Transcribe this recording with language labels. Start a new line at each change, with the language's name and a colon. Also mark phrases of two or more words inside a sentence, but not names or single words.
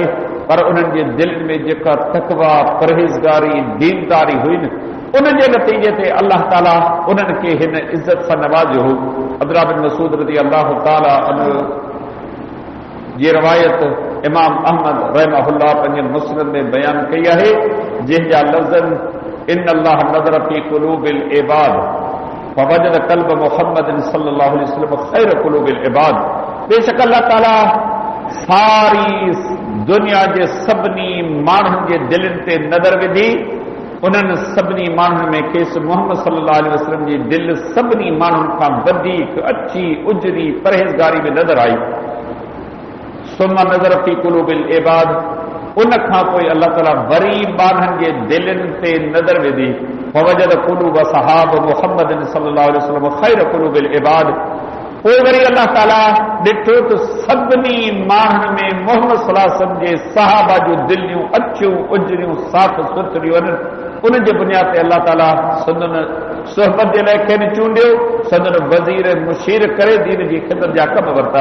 Sindhi: पर उन्हनि जे दिलि में जेका तक़वा परहेज़गारी दीनदारी हुई न उन जे नतीजे ते अल्लाह ताला उन्हनि खे हिन इज़त सां नवाज़ियो हो। अब्दुल्लाह बिन मसूद
Arabic: رضي الله تعالى عنه
Sindhi: जी रवायत इमाम अहमद रहमहुल्लाह पंहिंजे मुस्लिम में बयान कई आहे जंहिंजा लफ़्ज़
Arabic: إن الله نظر في قلوب العباد فوجد قلب محمد صلى الله عليه وسلم خير قلوب العباد.
Sindhi: बेशक अल्लाह ताला सारी दुनिया जे सभिनी माण्हुनि जे दिलनि ते नज़र विधी उन्हनि सभिनी माण्हुनि में खेसि मुहम्मद
Arabic: صلى الله عليه وسلم
Sindhi: जी दिलि सभिनी माण्हुनि खां वधीक अछी उजरी परहेज़गारी में नज़र आई।
Arabic: ثم نظر في قلوب العباد
Sindhi: उन खां पोइ अल्लाह ताला वरी माण्हुनि जे दिलनि ते नज़र विधी
Arabic: فوجد قلوب أصحاب محمد صلى الله عليه وسلم خير قلوب العباد.
Sindhi: पोइ वरी अल्लाह ताला ॾिठो त सभिनी माण्हुनि में मोहम्मद
Arabic: صلى الله عليه وسلم
Sindhi: जे सहाबा जूं दिलियूं अछियूं उजरियूं साफ़ सुथरियूं आहिनि। उन जे बुनियाद ते अल्लाह ताला संदन सोहबत जे लाइ खेनि चूंडियो संदन वज़ीर मुशीर करे दीन जी ख़िदमत जा कम वरिता।